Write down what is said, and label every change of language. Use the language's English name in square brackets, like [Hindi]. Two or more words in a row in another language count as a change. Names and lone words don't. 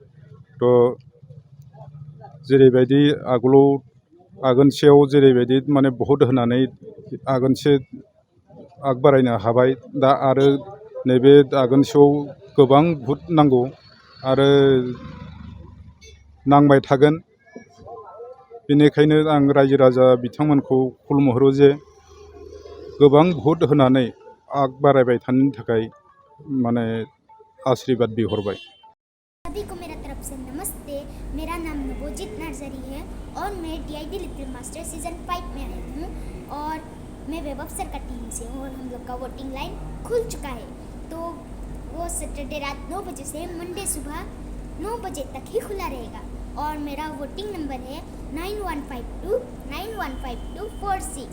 [Bodo] जेरैबायदि आगोनसेयाव जेरैबायदि माने भट होनानै आगोनसे आग बारायनो हाबाय, दा आरो नैबे आगोनसेयाव गोबां भट नांगौ आरो नांबाय थागोन। बेनिखायनो आं रायजो राजा बिथांमोनखौ खुलुमहरो जे गोबां भट होनानै आग बारायबाय थानो थाखाय माने आशीर्वाद बिहरबाय। [Hindi] सभी को मेरा तरफ से नमस्ते। मेरा नाम नबोजित नार्जारी है और मैं DID लिटिल मास्टर सीजन 5 में आई हूँ और मैं वेब अफसर का टीम से हूँ और हम लोग का [English] voting line [Hindi] खुल चुका है। तो वो सैटरडे रात 9 बजे से मंडे सुबह 9 बजे तक ही खुला रहेगा और मेरा [English] voting number [Hindi] है 9152915246।